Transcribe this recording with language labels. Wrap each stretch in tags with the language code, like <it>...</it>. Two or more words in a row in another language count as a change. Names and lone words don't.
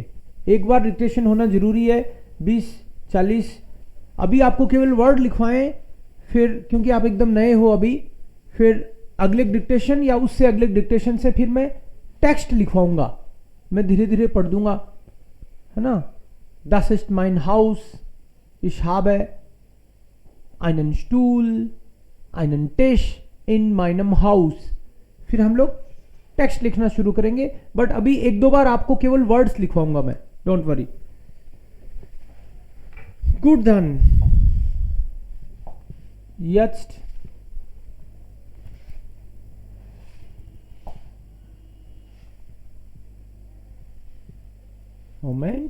<hi>एक बार डिक्टेशन होना जरूरी है. 20-40 अभी आपको केवल वर्ड लिखवाएं, फिर क्योंकि आप एकदम नए हो अभी, फिर अगले डिक्टेशन या उससे अगले डिक्टेशन से फिर मैं टेक्स्ट लिखवाऊंगा. मैं धीरे धीरे पढ़ दूंगा, है ना.</hi> <de>Das ist mein Haus. Ich habe einen Stuhl, einen Tisch in meinem Haus.</de> <hi>फिर हम लोग टेक्स्ट लिखना शुरू करेंगे. बट अभी 1-2 बार आपको केवल वर्ड्स लिखवाऊंगा मैं.</hi> <en>Don't worry. Good done.</en> <de>Jetzt Moment.</de>